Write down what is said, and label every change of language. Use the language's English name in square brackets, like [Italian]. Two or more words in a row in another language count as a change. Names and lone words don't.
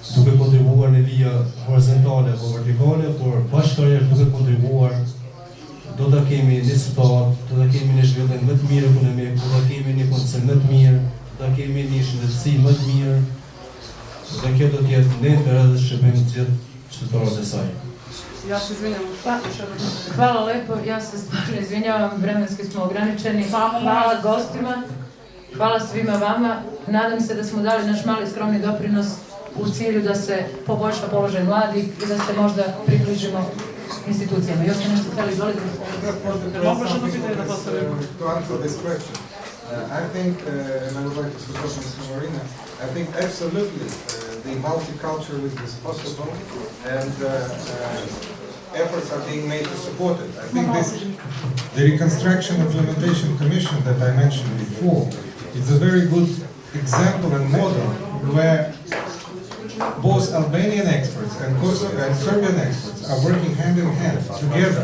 [Albanian] duke kontribuar në vija horizontale apo vertikale, por bashkërisht duke kontribuar do ta kemi një situatë, do ta kemi një zhvillim më të mirë ekonomik, do ta kemi një kondicion më të mirë, do ta kemi një shëndetësi më të mirë, dhe kjo do të jetë në interes shërbim të gjithë qytetarët e saj. [Serbian] Ja se izvinjam. Hvala lepo, ja se stvarno izvinjavam, vremenski smo ograničeni. Hvala gostima, hvala svima vama. Nadam se da smo dali naš mali skromni doprinos u cilju da se poboljša položaj mladih i da se možda približimo institucijama. Još ste nešto htjeli izvoliti? [English] To answer this question, I think, and I would like to support Mr. Marina, I think absolutely the multiculturalism is possible and efforts are being made to support it. I think the Reconstruction Implementation Commission that I mentioned before is a very good example and model where both Albanian experts and Serbian experts are working hand in hand together.